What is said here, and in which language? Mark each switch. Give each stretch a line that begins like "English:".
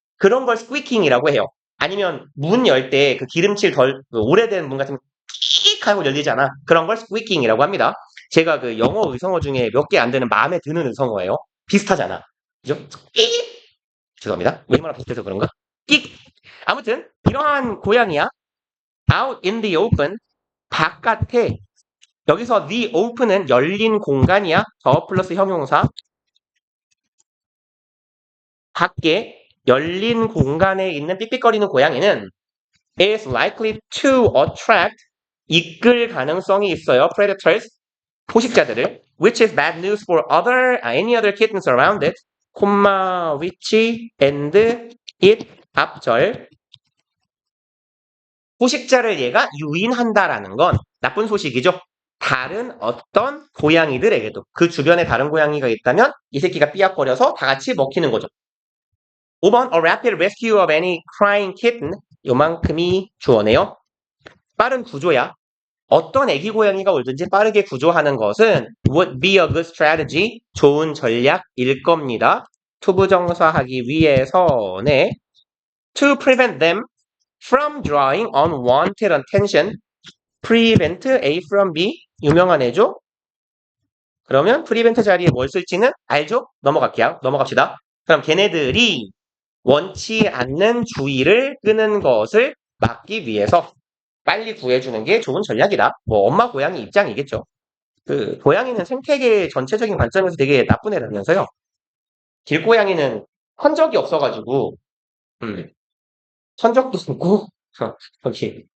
Korean: 그런 걸 squeaking이라고 해요. 아니면 문 열 때 기름칠 오래된 문 같은 거 끽 하고 열리잖아. 그런 걸 squeaking이라고 합니다. 제가 영어 의성어 중에 몇 개 안 되는 마음에 드는 의성어예요. 비슷하잖아. 그죠? 끽 죄송합니다. 우리말랑 비슷해서 그런가? 끽 아무튼 이러한 고양이야.
English: out in the open
Korean: 바깥에 여기서 the open은 열린 공간이야. 더 플러스 형용사. 밖에 열린 공간에 있는 삑삑거리는 고양이는
English: is likely to attract
Korean: 이끌 가능성이 있어요.
English: predators
Korean: 포식자들을
English: which is bad news for any other kittens around it.
Korean: which and it 앞절 포식자를 얘가 유인한다라는 건 나쁜 소식이죠. 다른 어떤 고양이들에게도 그 주변에 다른 고양이가 있다면 이 새끼가 삐약거려서 다 같이 먹히는 거죠.
English: 5번 A rapid rescue of any crying kitten
Korean: 요만큼이 주어네요. 빠른 구조야. 어떤 애기 고양이가 울든지 빠르게 구조하는 것은
English: would be a good strategy
Korean: 좋은 전략일 겁니다. 투부정사 하기 위해서네.
English: To prevent them from drawing unwanted attention prevent A from B
Korean: 유명한 애죠? 그러면 prevent 자리에 뭘 쓸지는 알죠? 넘어갑시다. 그럼 걔네들이 원치 않는 주의를 끄는 것을 막기 위해서 빨리 구해주는 게 좋은 전략이다. 뭐 엄마 고양이 입장이겠죠. 그 고양이는 생태계 전체적인 관점에서 되게 나쁜 애라면서요. 길고양이는 흔적이 없어가지고 천적도 없고 여기.